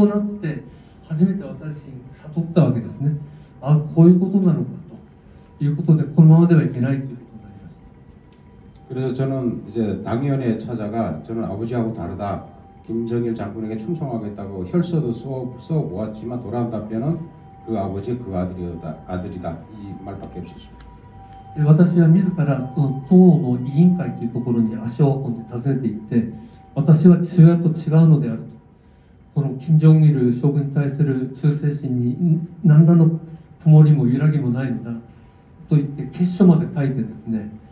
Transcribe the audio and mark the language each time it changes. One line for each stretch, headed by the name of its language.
Japanese: そうなって初めて私に悟ったわけですね。あ、こういうことなのかということで、このままではいけないということになりました。
Korean: 그래서 저는 이제 당위원회에 찾아가, 저는 아버지하고 다르다, 김정일 장군에게 충성하겠다고 혈서도 써 보았지만 돌아온 답변은 그 아버지 그 아들이다, 이 말밖에 없었습니다.
Japanese: 私は自ら党の委員会というところに足を運んで訪ねていって、私は父親と違うのであると、この金正日将軍に対する忠誠心に何らの曇りも揺らぎもないのだと言って決書まで書いてですね、